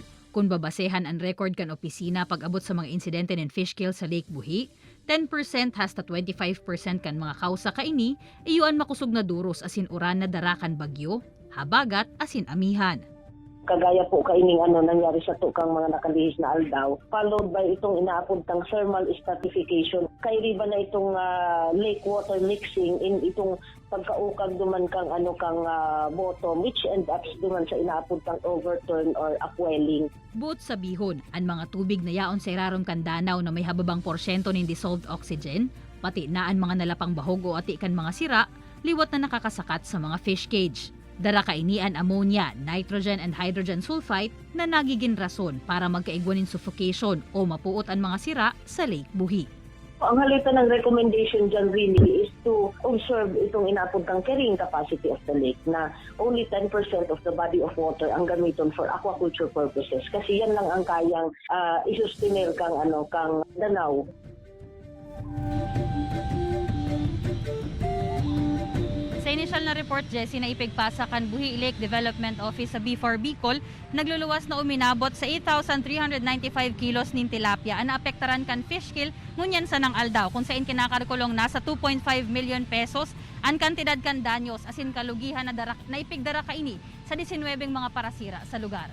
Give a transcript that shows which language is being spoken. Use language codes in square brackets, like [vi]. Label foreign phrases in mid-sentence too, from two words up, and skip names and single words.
[bik] Kung babasehan ang record kan opisina pag-abot sa mga insidente ng [en] fish kill [bik] sa Lake Buhi, 10% hasta 25% kan mga kausa kaini, iyuan makusog na duros asin uran na darakan bagyo, habagat asin amihan. Kagaya po kaining nangyari sa tukang mga nakalihis na aldaw, [en] followed by [bik] itong inaapuntang [en] thermal stratification. [bik] Kay riba na itong [en] lake water mixing in [bik] itong pagkaukag duman kang bottom, [en] which end up [bik] duman sa inaapuntang [en] overturn or upwelling. [bik] Buot sa bihon, ang mga tubig na yaon sa irarom kan danaw na may hababang porsyento ng [en] dissolved oxygen, [bik] pati na ang mga nalapang bahog o ati kan mga sira, liwat na nakakasakat sa mga fish cage. Dara kainian [en] ammonia, nitrogen and hydrogen sulfite [bik] na nagiging rason para magkaigwanin suffocation o mapuot ang mga sira sa Lake Buhi. Ang halita ng recommendation dyan [en] really is to observe [bik] itong inapuntang [en] carrying capacity of the lake [bik] na [en] only 10% of the body of water [bik] ang gamiton [en] for aquaculture purposes [bik] kasi yan lang ang kayang isustinel kang danaw. Sa initial na report, Jessie, na ipigpasa kan Buhi Lake Development Office sa BFAR Bicol, nagluluwas na uminabot sa 8,395 kilos nin tilapia ang naapektaran kan [en] fish kill [bik] ngunyan sa nang aldaw kung saan kinakarkulong nasa 2.5 million pesos ang kantidad kan danyos asin kalugihan na ipigdara kaini sa 19 mga parasira sa lugar.